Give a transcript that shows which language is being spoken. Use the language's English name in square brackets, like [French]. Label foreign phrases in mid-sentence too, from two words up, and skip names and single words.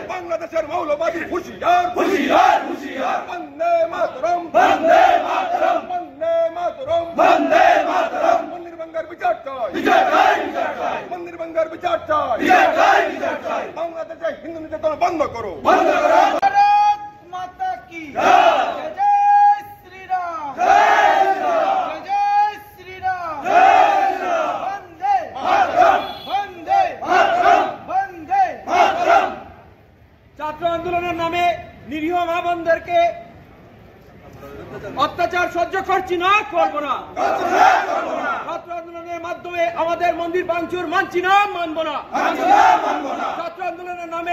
[Bangla] বাংলাদেশের মৌলবাদী হুঁশিয়ার, হুঁশিয়ার, হুঁশিয়ার। বন্দে মাতরম, বন্দে মাতরম, বন্দে মাতরম, বন্দে মাতরম। মন্দির ভাঙ্গার বিচার চাই, বিচার চাই, বিচার চাই। মন্দির ভাঙ্গার বিচার চাই, বিচার চাই, বিচার চাই। বাংলাদেশে হিন্দু নির্যাতন বন্ধ করো, বন্ধ করো। [Hindi] भारत माता की जय, जय श्री राम, जय श्री राम, जय श्री राम, जय श्री राम। वंदे मातरम, वंदे मातरम, वंदे मातरम। [Bangla] ছাত্র আন্দোলনের নামে নিরীহ মা বোনদেরকে অত্যাচার সহ্য করছি না, করব না। ছাত্র আন্দোলনের মাধ্যমে আমাদের মন্দির ভাঙচুর মানছি না, মানব না। ছাত্র আন্দোলনের নামে